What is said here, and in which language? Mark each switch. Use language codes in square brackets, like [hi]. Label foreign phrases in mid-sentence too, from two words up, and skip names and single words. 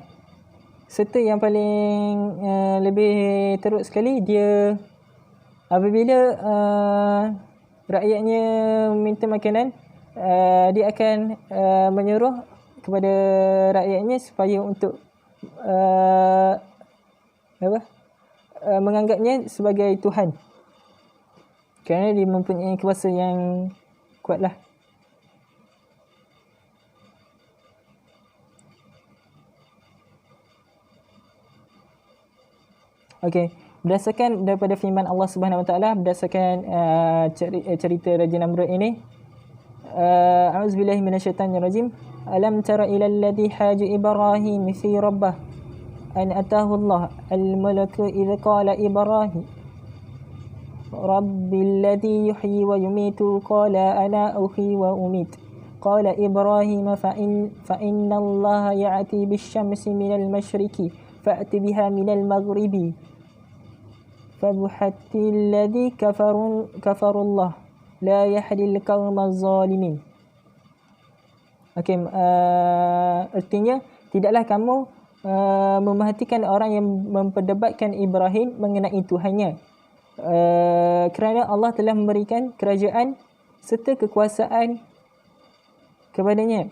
[ms] Serta yang paling lebih teruk sekali, dia apabila rakyatnya minta makanan, dia akan menyuruh kepada rakyatnya supaya untuk menganggapnya sebagai Tuhan, kerana dia mempunyai kuasa yang kuatlah. Okey, berdasarkan daripada firman Allah [ar] سبحانه وتعالى, [ms] berdasarkan cerita Raja Namrud ini, [ar] أعوذ بالله من الشيطان الرجيم. ألم تر إلى الذي حاج إبراهيم في ربه أن آتاه الله الملك إذ قال إبراهيم ربي الذي يحيي ويميت قال أنا أحيي وأميت قال إبراهيم فإن الله يأتي بالشمس من المشرق فأت بها من المغرب فبهت الذي كفر والله لا يهدي القوم الظالمين. [ms] Okey, artinya tidaklah kamu memerhatikan orang yang memperdebatkan Ibrahim mengenai Tuhannya, kerana Allah telah memberikan kerajaan serta kekuasaan kepadanya.